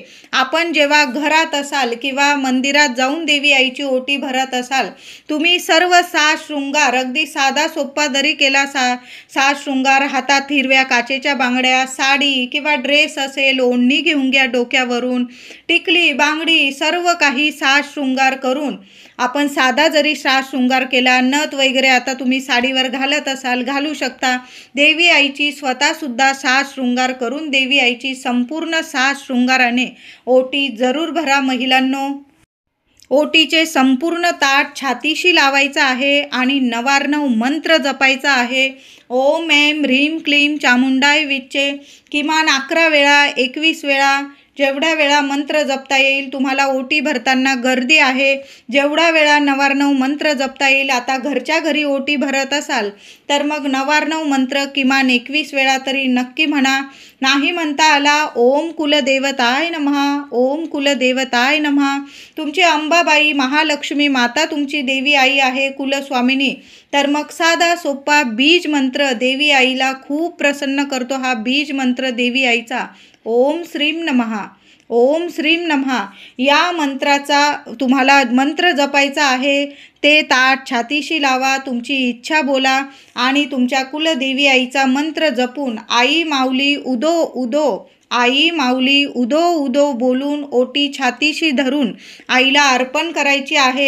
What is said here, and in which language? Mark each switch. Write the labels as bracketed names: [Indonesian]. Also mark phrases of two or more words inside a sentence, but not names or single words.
[Marathi] आपण जेव्हा घरात असाल किंवा मंदिरात जाऊन देवी आईची ओटी भरत असाल, तुम्ही सर्व साज शृंगार अगदी साधा सोपा जरी केला साज शृंगार, हातात हिरव्या काचेच्या बांगड्या, साडी किंवा ड्रेस असेल, ओढणी घेऊन घ्या डोक्यावरून, टिकली बांगडी सर्व काही साज शृंगार करून आपण साधा जरी साज शृंगार केला, नथ वगैरे आता तुम्ही साडीवर घालत असाल घालू शकता. देवी आईची स्वतःसुद्धा साज शृंगार करून देवी आईची संपूर्ण साज शृंगाराने ओटी जरूर भरा महिलांनो. ओटीचे संपूर्ण ताट छातीशी लावायचं आहे आणि 99 मंत्र जपायचा आहे. [Sanskrit] ओम ऐं ह्रीं क्लीं चामुंडाय विच्चे [Marathi] किमान 11 वेळा 21 वेळा जेवढ्या वेळा मंत्र जपता येईल. तुम्हाला ओटी भरताना गर्दी आहे, जेवढा वेळा 99 मंत्र जपता येईल. आता घरच्या घरी ओटी भरत असाल तर मग 99 मंत्र किमान 21 वेळा तरी नक्की म्हणा. नाही म्हणता आला, [Sanskrit] ओम कुलदेवताय नमः, ओम कुलदेवताय नमः. [Marathi] तुमची अंबाबाई महालक्ष्मी माता तुमची देवी आई आहे, कुलस्वामिनी, तर मग साधा सोपा बीज मंत्र देवी आईला खूप प्रसन्न करतो. हा बीज मंत्र देवी आईचा [Sanskrit] ओम श्रीं नमः, ओम श्रीं नमः [Marathi] या मंत्राचा तुम्हाला मंत्र जपायचा आहे. ते ताट छातीशी लावा, तुमची इच्छा बोला आणि तुमच्या कुलदेवी आईचा मंत्र जपून आई माऊली उदो उदो, आई माऊली उदो उदो बोलून ओटी छातीशी धरून आईला अर्पण करायची आहे.